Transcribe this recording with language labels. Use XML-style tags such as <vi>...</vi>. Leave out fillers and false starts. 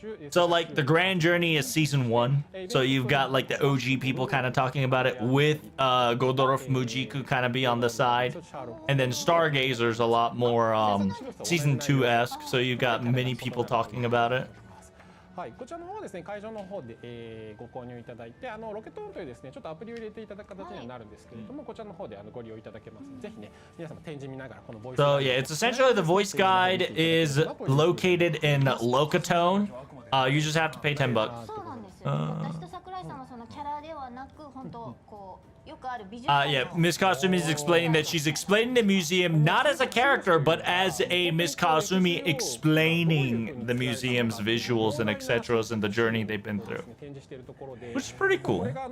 <en>So like the Grand Journey is season 1, so you've got like the OG people kind of talking about it with Godorov Mujiku kind of be on the side, and then Stargazer's a lot more season 2-esque, so you've got many people talking about it.</en> <ja>はい、こちらの方はですね、会場の方で、ご購入いただいて、ロケットオンというですね、ちょっとアプリを入れていただく形にはなるんですけれども、こちらの方でご利用いただけますので、ぜひね、皆様展示見ながらこのボイス。</ja> <en>So yeah, it's essentially the voice guide is located in Locatone. You just have to pay $10.</en> <ja>そうなんですよ。私と桜井さんはそのキャラではなく、本当こう。</ja> <en>Yeah, Miss Kasumi is explaining that she's explaining the museum not as a character, but as a Miss Kasumi explaining the museum's visuals and etc. and the journey they've been through, which is pretty cool.</en>